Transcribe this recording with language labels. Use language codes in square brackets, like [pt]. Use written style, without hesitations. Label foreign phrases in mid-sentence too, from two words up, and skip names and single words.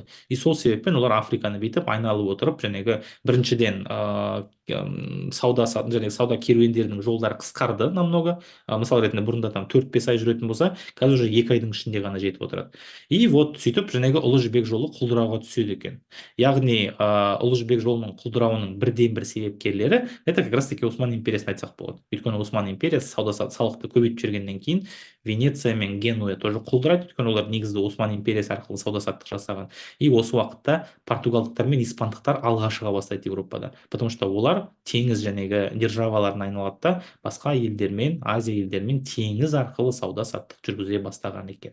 [kk] И сол себеппен олар Африканы бүйтіп айналып отырып, жаңағы біріншіден сауда керуендерінің жолдары қысқарды намного. Мысал ретінде бұрында там 4-5 ай жүретін болса, қазір уже 2 айдың ішінде ғана жетіп отырады. [ru] И вот [kk] сөйтіп жаңағы ұлы жібек жолы құлдырауға түседі екен. Яғни ұлы жібек жолының құлдырауының бірден бір себепкерлері [ru] это как раз таки [kk] Осман империясын айтсақ болады. Өйткені Осман империясы салықты көбейтіп жібергеннен кейін Венеция мен Генуя тоже құлдырады. құлдырайды, өйткені олар негізі Осман империясы арқылы сауда саттық жасаған. И осы уақытта португалдықтар мен испандықтар алға шыға бастайды Европада, [ru] потому что [kk] олар теңіз жәнегі державаларына айналады да басқа елдермен, Азия елдерімен теңіз арқылы сауда саттық жүргізе бастаған екен.